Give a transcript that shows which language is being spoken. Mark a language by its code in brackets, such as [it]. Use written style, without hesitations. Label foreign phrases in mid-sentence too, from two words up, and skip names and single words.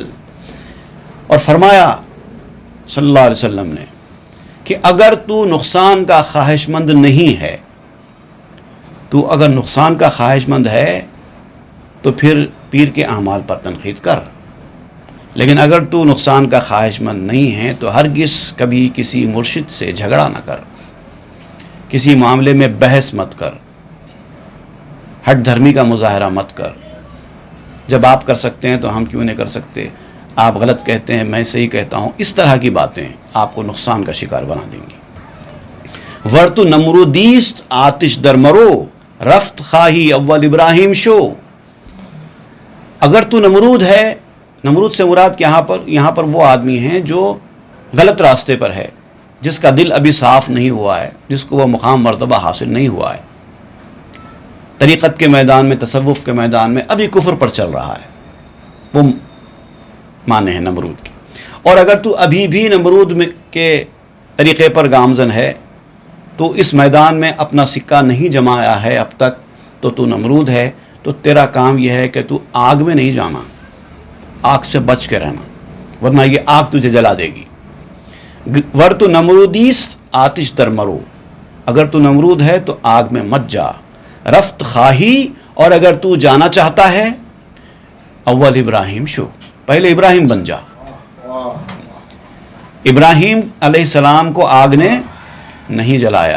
[ur] اور فرمایا صلی اللہ علیہ وسلم نے کہ اگر تو نقصان کا خواہش مند نہیں ہے، تو اگر نقصان کا خواہش مند ہے تو پھر پیر کے اعمال پر تنقید کر، لیکن اگر تو نقصان کا خواہش مند نہیں ہے تو ہرگز کبھی کسی مرشد سے جھگڑا نہ کر، کسی معاملے میں بحث مت کر، ہٹ دھرمی کا مظاہرہ مت کر. جب آپ کر سکتے ہیں تو ہم کیوں نہیں کر سکتے، آپ غلط کہتے ہیں میں صحیح کہتا ہوں، اس طرح کی باتیں آپ کو نقصان کا شکار بنا دیں گی. [fa] ورتو نمرودیست آتش در مرو، رفت خواہی اول ابراہیم شو. [ur] اگر تو نمرود ہے، نمرود سے مراد کہ یہاں پر وہ آدمی ہیں جو غلط راستے پر ہے، جس کا دل ابھی صاف نہیں ہوا ہے، جس کو وہ مقام مرتبہ حاصل نہیں ہوا ہے، طریقت کے میدان میں، تصوف کے میدان میں ابھی کفر پر چل رہا ہے، وہ معنی ہے نمرود کی. اور اگر تو ابھی بھی نمرود کے طریقے پر گامزن ہے، تو اس میدان میں اپنا سکہ نہیں جمایا ہے اب تک، تو نمرود ہے. تو تیرا کام یہ ہے کہ تو آگ میں نہیں جانا، آگ سے بچ کے رہنا، ورنہ یہ آگ تجھے جلا دے گی. [fa] ور تو نمرودیست آتش در مرو، [ur] اگر تو نمرود ہے تو آگ میں مت جا. [fa] رفت خواہی، [ur] اور اگر تو جانا چاہتا ہے، [fa] اول ابراہیم شو، [ur] پہلے ابراہیم بن جا. ابراہیم علیہ السلام کو آگ نے نہیں جلایا.